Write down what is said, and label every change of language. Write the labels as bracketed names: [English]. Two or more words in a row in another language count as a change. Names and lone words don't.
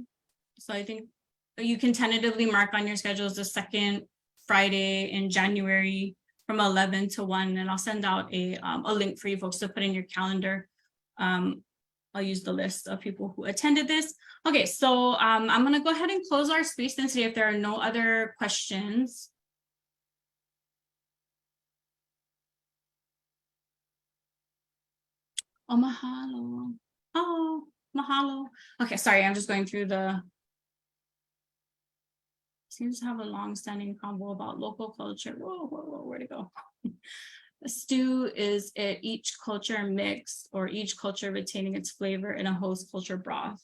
[English] So I think you can tentatively mark on your schedules the second Friday in January from 11 to 1, and I'll send out a link for you folks to put in your calendar. I'll use the list of people who attended this. Okay, so I'm gonna go ahead and close our space then today if there are no other questions. Oh, mahalo. Oh, mahalo. Okay, sorry, I'm just going through the, seems to have a long-standing convo about local culture. Whoa, where'd it go? A stew is it each culture mixed or each culture retaining its flavor in a host culture broth.